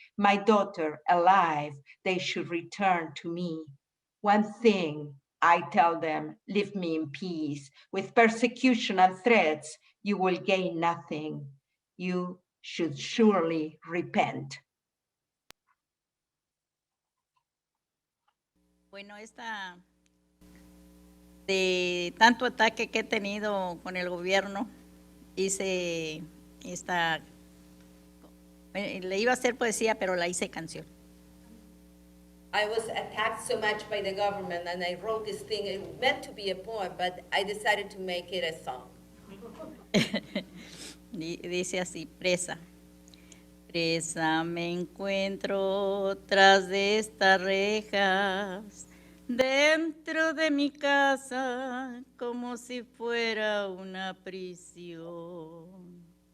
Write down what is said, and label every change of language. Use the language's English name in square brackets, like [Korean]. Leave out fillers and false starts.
[English] My daughter alive, they should return to me. One thing I tell them, leave me in peace. With persecution and threats, you will gain nothing. You should surely repent. [Spanish] Bueno, esta de tanto ataque que he tenido con el gobierno, hice esta, le iba a hacer poesía, pero la hice canción. [English] I was attacked so much by the government, and I wrote this thing. It meant to be a poem, but I decided to make it a song. [Spanish] Dice así, presa. Presa me encuentro tras de estas rejas, dentro de mi casa, como si fuera una prisión.